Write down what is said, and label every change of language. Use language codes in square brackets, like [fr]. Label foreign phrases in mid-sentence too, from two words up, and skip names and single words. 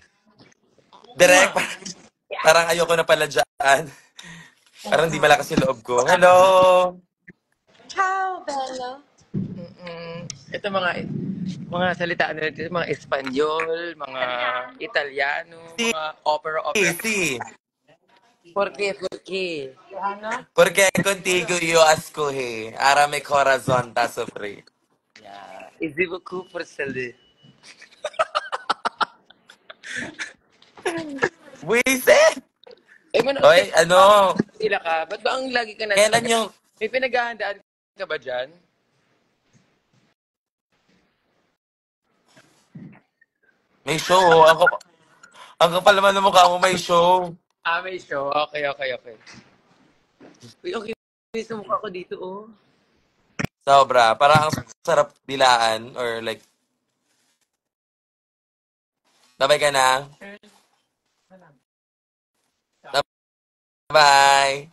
[tl] Direk, parang ayoko na pala dyan. Parang di malakas yung loob ko. Hello! [it] Ciao, Bella. [tl] Ito mga salita ano ito, mga Espanyol, mga Italiano, Si. mga opera. Sí. [es] Por qué? Porque contigo yo escogí. Ahora mi corazón está sufrir. Easy beaucoup pour celle. [tl] Wisit! Eh, Hoy, ano? Sila ka? Ba't ba ang lagi ka na? Kailan yung... May pinaghahandaan ka ba dyan? May show. Ang kapal naman ng mukha mo, may show. May show. Okay, okay, okay. Uy, okay. Sa mukha ko dito, oh. Sobra. Parang ang sarap dilaan [en] or like, [tl] babay ka na. Bye.